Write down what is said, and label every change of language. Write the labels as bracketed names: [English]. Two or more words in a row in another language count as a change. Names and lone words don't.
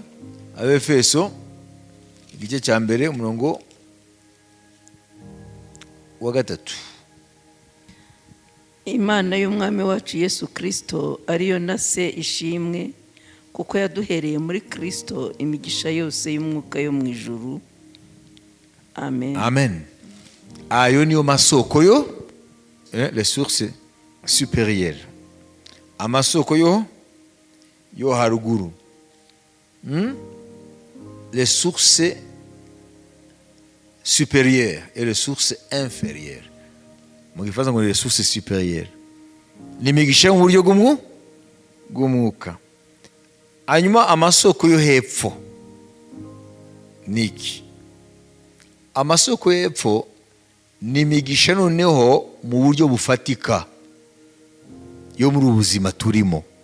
[Kinyarwanda] Abefeso igice cya mbere umurongo wa 3. Imana y'umwami wacu Yesu Kristo ariyo na se ishimwe, kuko yaduhereye muri Kristo imigisha yose y'umwuka yo mu ijuru. Amen. Amen. Ayo niyo masoko yo, [French] les sources supérieures. [Kinyarwanda] Amasoko yo haruguru, [French] les sources supérieures et les sources inférieures. [Kinyarwanda] Mu gifaransa ngo [French] les sources supérieures [Kinyarwanda] ni imigisha mu buryo bw'umwuka. Hanyuma amasoko yo hepfo niki? Amasoko yo hepfo ni imigisha noneho mu buryo bufatika yo muri ubuzima turimo.